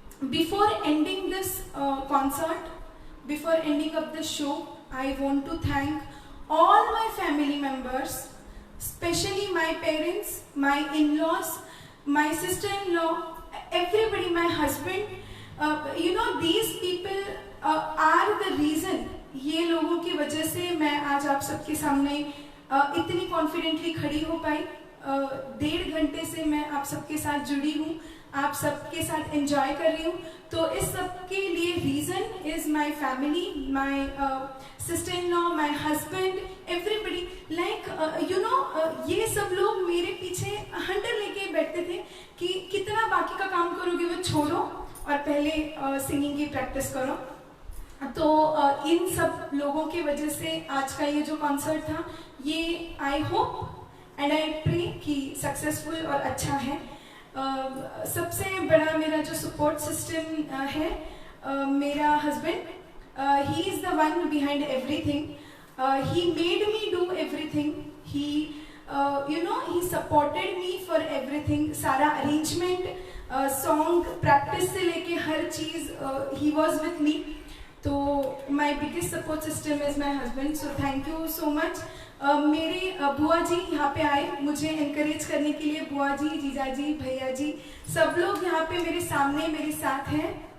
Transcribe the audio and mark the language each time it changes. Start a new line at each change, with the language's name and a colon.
English: Before ending this concert, before ending up the show, I want to thank all my family members, especially my parents, my in-laws, my sister-in-law, everybody, my husband. These people are the reason.
Hindi: ये लोगों की वजह से मैं आज आप सबके सामने इतनी कॉन्फिडेंटली खड़ी हो पाई. 1.5 घंटे से मैं आप सबके साथ जुड़ी हूँ, आप सबके साथ एंजॉय कर रही हूँ. तो इस सब के लिए
English: Reason is my family, my sister-in-law, my husband, everybody.
Hindi: Like ये सब लोग मेरे पीछे हंटर लेके बैठते थे कि कितना बाकी का काम करोगे, वो छोड़ो और पहले सिंगिंग की प्रैक्टिस करो। तो इन सब लोगों की वजह से आज का ये जो कॉन्सर्ट था, ये
English: I hope and I pray
Hindi: कि सक्सेसफुल और अच्छा है। सबसे बड़ा मेरा जो सपोर्ट सिस्टम है, मेरा husband,
English: He is the one behind everything. He made me do everything. He he supported me for everything।
Hindi: सारा अरेंजमेंट, सॉन्ग प्रैक्टिस से लेके हर चीज़,
English: he was with me। तो my biggest support system is my husband, so thank you so much।
Hindi: मेरे बुआ जी यहाँ पे आए मुझे इनकरेज करने के लिए। बुआ जी, जीजा जी, भैया जी, सब लोग यहाँ पे मेरे सामने मेरे साथ हैं।